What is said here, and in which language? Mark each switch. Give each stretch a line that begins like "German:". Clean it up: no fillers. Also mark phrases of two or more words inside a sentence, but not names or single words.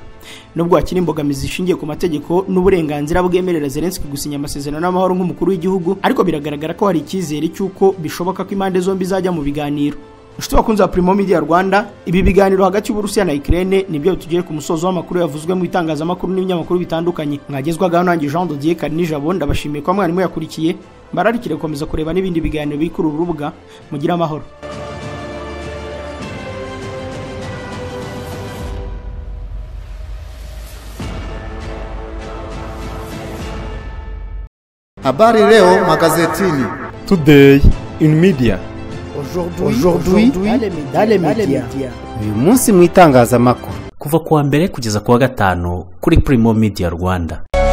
Kinyarwanda: Nubwo hakiri imbogamizi zishingiye ku mategeko n'uburenganzira bwemerera Zelensky gusinya amasezerano n'amahoro nk'umukuru w'igihugu, ariko biragaragara ko hari icyizere cy'uko bishoboka ko impande zombi zajya mu biganiro. Inshuti bakunze ba Primo Media Rwanda, ibi biganiro hagati y'Uburusiya na Ukraine nibyo tugiye ku musozo w'amakuru yavuzwe mu itangazamakuru n'ibinyamakuru bitandukanye. Mwagezwaga nanjye Jean de Dieu Karinijabo, ndabashimiye ko mwarimu yakurikiye. Mbararikire gukomeza kureba n'ibindi biganiro biri kuri uru rubuga. Mugira amahoro.
Swahili: Habari leo magazetini.
English: Today in media.
French: Aujourd'hui dans les médias.
Kinyarwanda: Uyu munsi mu itangazamakuru. kuva kuwa mbere kugeza kuwa gatanu kuri Primo Media Rwanda.